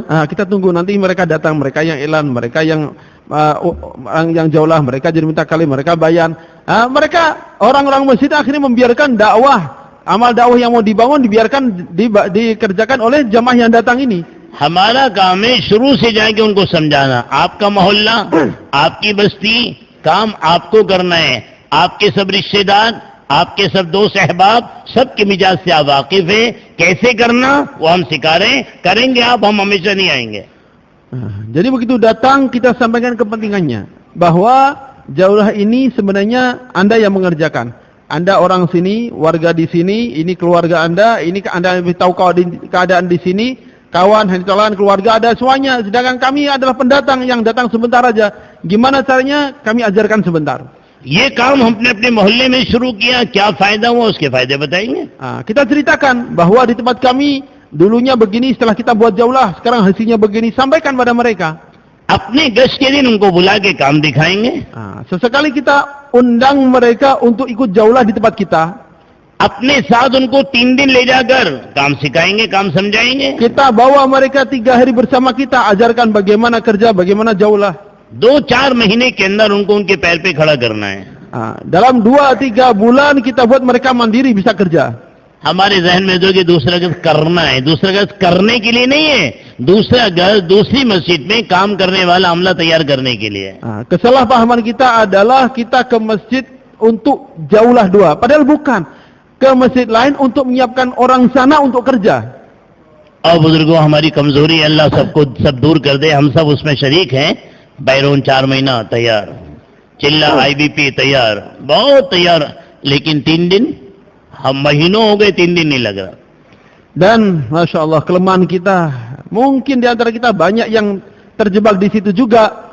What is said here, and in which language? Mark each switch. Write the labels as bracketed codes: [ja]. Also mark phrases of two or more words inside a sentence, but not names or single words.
[id] Kita tunggu nanti mereka datang, mereka yang elan, mereka yang yang jauhlah, mereka jadi minta kali, mereka bayan. Mereka orang-orang masjid akhirnya membiarkan dakwah, amal dakwah yang mau dibangun dibiarkan dikerjakan oleh jamaah yang datang ini. [hi] हमारा काम है शुरू से जाके उनको समझाना, आपका मोहल्ला, आपकी बस्ती, काम आपको करना है, आपके सब रिश्तेदार, आपके सब दोस्त अहबाब, सबके मिजाज से आप वाकिफ है, कैसे करना वो हम सिखा रहे हैं, करेंगे आप, हम हमेशा नहीं आएंगे. [id] Jadi begitu datang kita sampaikan kepentingannya bahwa jaulah ini sebenarnya Anda yang mengerjakan. Anda orang sini, warga di sini, ini keluarga Anda, ini Anda lebih tahu keadaan di sini, kawan, hantalan, keluarga ada semuanya. Sedangkan kami adalah pendatang yang datang sebentar aja. Gimana caranya? Kami ajarkan sebentar. [hi] ये काम हमने अपने मोहल्ले में शुरू किया, क्या फायदा हुआ, उसके फायदे बताएंगे. [id] Kita ceritakan bahwa di tempat kami dulunya begini, setelah kita buat jaulah, sekarang hasilnya begini. Sampaikan pada mereka. [hi] अपने गश्त के दिन उनको बुला के काम दिखाएंगे. [id] Sesekali kita undang mereka untuk ikut jaulah di tempat kita. [hi] अपने साथ उनको 3 दिन ले जाकर काम सिखाएंगे, काम समझाएंगे. [id] Kita bawa mereka 3 hari bersama kita, ajarkan bagaimana kerja, bagaimana jaulah. [hi] 2-4 महीने के अंदर उनको उनके पैर पे खड़ा करना है. [id] Dalam 2-3 bulan kita buat mereka mandiri bisa kerja. [hi] हमारे जहन में जो कि दूसरा गश्त करना है, दूसरा गश्त करने के लिए नहीं है, दूसरा गश्त दूसरी मस्जिद में काम करने वाला अमला तैयार करने के लिए. [id] Kesalahpahaman kita adalah kita ke masjid untuk jaulah 2, padahal bukan. Ke masjid lain untuk menyiapkan orang sana untuk kerja. [hi] और बुजुर्गों, हमारी कमजोरी है, अल्लाह सबको सब दूर कर दे, हम सब उसमें शरीक हैं. बैरून 4 महीना तैयार, चिल्ला IBP तैयार, बहुत तैयार, लेकिन 3 दिन, हम महीनों हो गए 3 दिन नहीं लग रहा. [id] Dan [ar] ما شاء الله [id] kelemahan kita, mungkin di antara kita banyak yang terjebak di situ juga.